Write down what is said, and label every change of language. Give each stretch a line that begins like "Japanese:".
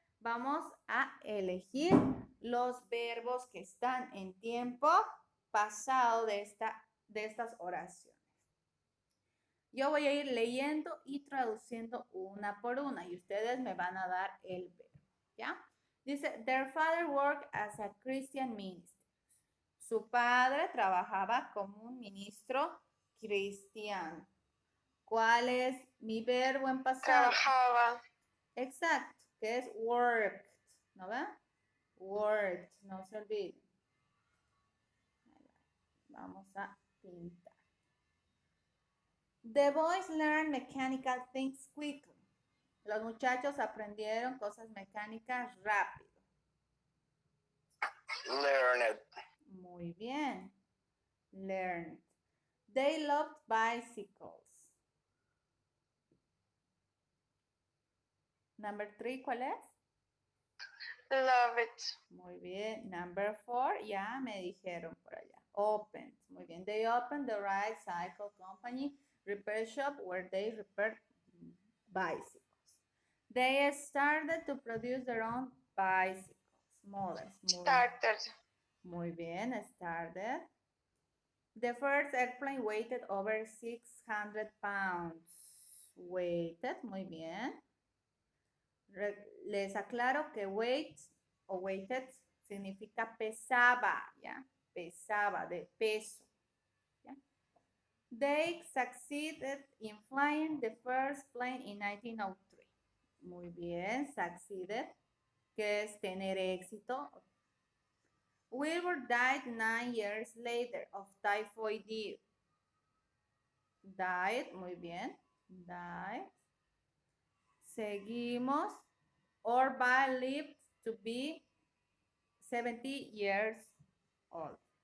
Spanish: Vamos a elegir los verbos que están en tiempo pasado de estas oraciones. Yo voy a ir leyendo y traduciendo una por una y ustedes me van a dar el verbo, ¿ya?
English: Dice, their father worked as a Christian minister.
Spanish: Su padre trabajaba como un ministro cristiano. ¿Cuál es mi verbo en pasado? Trabajaba. Exacto, que es worked, ¿no ven? Worked, no se olviden. Vamos a pintar.
English: The boys learn mechanical things quickly.
Spanish: Los muchachos aprendieron cosas mecánicas rápido.
English: Learned.
Spanish: Muy bien.
English: Learned. They loved bicycles. Number 3,
Spanish: ¿cuál es?
English: Love it.
Spanish: Muy bien.
English: Number 4,
Spanish: ya me dijeron por allá. Opened. Muy bien.
English: They opened the Wright Cycle Company repair shop where they repaired bicycles. They started to produce their own bicycles. Models. Started.
Spanish: Muy bien. Started.
English: The first airplane weighed over 600 pounds.
Spanish: Weighted. Muy bien. Les aclaro que weight o weighted significa pesaba, ¿ya? Pesaba, de peso, ¿ya?
English: They succeeded in flying the first plane in 1903.
Spanish: Muy bien, succeeded, que es tener éxito.
English: Wilbur died 9 years later of typhoid.
Spanish: Died, muy bien, died. Seguimos.
English: Orba lived to be 70 years old.